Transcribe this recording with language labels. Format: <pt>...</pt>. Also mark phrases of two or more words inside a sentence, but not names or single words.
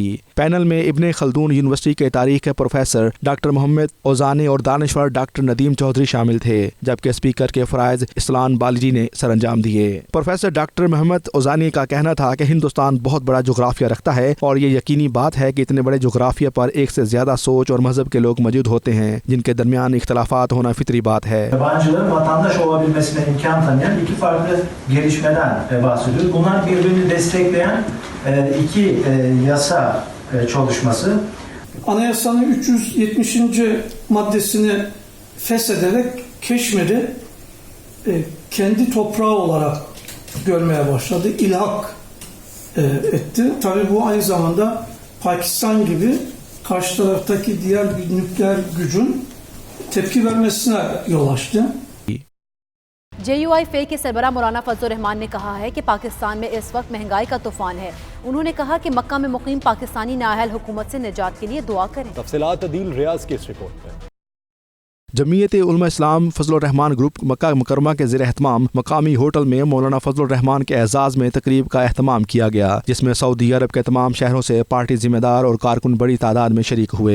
<ur>پینل میں ابن خلدون یونیورسٹی کے تاریخ کے پروفیسر ڈاکٹر محمد اوزانی اور دانشور ڈاکٹر ندیم چوہدری شامل تھے، جبکہ اسپیکر کے فرائض اسلان بالیجی نے سرانجام دیے. پروفیسر ڈاکٹر محمد اوزانی کا کہنا تھا کہ ہندوستان بہت بڑا جغرافیہ رکھتا ہے اور یہ یقینی بات ہے کہ اتنے بڑے جغرافیہ پر ایک سے زیادہ سوچ اور مذہب کے لوگ موجود ہوتے ہیں، جن کے درمیان اختلافات ہونا فطری بات ہے.</ur> <tr>Yabancıların vatandaş olabilmesine imkan tanıyan iki farklı gelişmeden bahsediyoruz. Bunlar birbirini destekleyen iki yasa çalışması. Anayasanın 370. maddesini feshederek Keşmir'i kendi toprağı olarak görmeye başladı. İlhak etti. Tabii bu aynı zamanda Pakistan gibi karşı taraftaki diğer bir nükleer gücün tepki vermesine yol açtı.</tr> <ur>JUI فے کے سربراہ مولانا فضل رحمان نے کہا ہے کہ پاکستان میں اس وقت مہنگائی کا طوفان ہے. انہوں نے کہا کہ مکہ میں مقیم پاکستانی نااہل حکومت سے نجات کے لیے دعا کریں. تفصیلات عدیل ریاض کی اس رپورٹ میں. جمعیت علماء اسلام فضل رحمان گروپ مکہ مکرمہ کے زیر اہتمام مقامی ہوٹل میں مولانا فضل رحمان کے اعزاز میں تقریب کا اہتمام کیا گیا، جس میں سعودی عرب کے تمام شہروں سے پارٹی ذمہ دار اور کارکن بڑی تعداد میں شریک ہوئے.</ur>